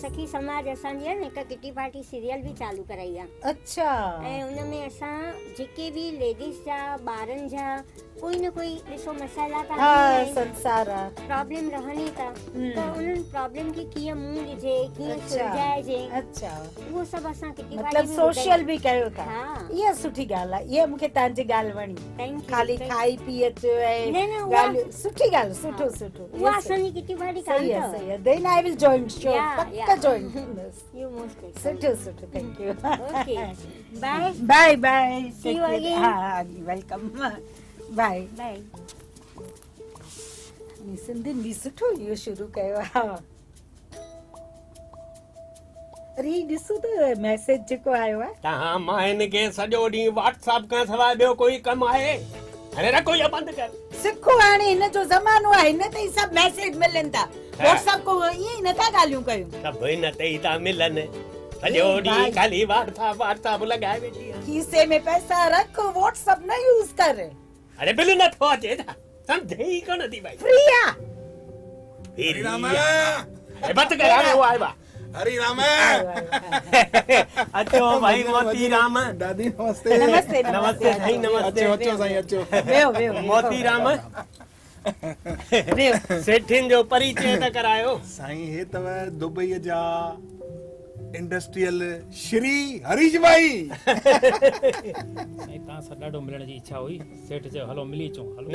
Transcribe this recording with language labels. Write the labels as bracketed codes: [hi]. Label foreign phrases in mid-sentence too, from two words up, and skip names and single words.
[sd] सखी समाज असांजी आहे न हिकु [en] kitty party serial [sd] बि चालू कराई आहे अच्छा ऐं उन में असां जेके बि लेडीज़ जा ॿारनि जा कोई न कोई ॾिसो मसाइला त हा आहिनि संसार आहे प्रॉब्लम रहनि ई था त उन्हनि प्रॉब्लम खे कीअं मुंहुं ॾिजे कीअं अच्छा सुलझाइजे अच्छा उहो सभु असां किटी मतलब पार्टी में सोशल बि कयो था हा इहा सुठी ॻाल्हि आहे इहा मूंखे तव्हांजी ॻाल्हि वणी [en] thank you [sd] खाली खाई पी अचो ऐं न उहा ॻाल्हियूं सुठी ॻाल्हि सुठो सुठो उहा असांजी [en] kitty party [sd] कान सही आहे अथव सही आहे [en] then I will join sure Yeah, [sd] पक्का [en] yeah. [sd] जॉइन कंदसि [en] you most [sd] सुठो सुठो [en] thank you okay bye bye bye See you again. [sd] हा [en] welcome bye [sd] बाय सिंधियुनि बि सुठो इहो शुरू कयो आहे अरे ही ॾिसो त मैसेज जेको आयो आहे तव्हां मां हिनखे सॼो ॾींहुं व्हाट्सएप खां सवाइ ॿियो कोई कमु आहे अरे रखो या बंदि कर सिखो हाणे हिन जो ज़मानो आहे हिन ते ई सभु मैसेज मिलनि था व्हाट्सएप को ईअं ई नथा ॻाल्हियूं कयूं सभु हिन ते ई था मिलनि सॼो ॾींहुं भाई। खाली व्हाट्सएप लॻाए वेठी आहे खीसे में पैसा रख व्हाट्सएप न यूज कर अरे बिल नथो अचे छा सम्झे ई कोन थी भाई फ्री आहे हरी राम बंदि कर हाणे उहो आयो आहे हरी राम अचो भाई मोती राम दादी नमस्ते नमस्ते नमस्ते साईं नमस्ते अचो साईं अचो वेहो वेहो मोती राम सेठिन जो परिचय त करायो साईं हे तव दुबई जा इंडस्ट्रियल श्री हरीश भाई साईं तव्हां सां ॾाढो मिलण जी इच्छा हुई सेठ चयो हलो मिली अचूं हलो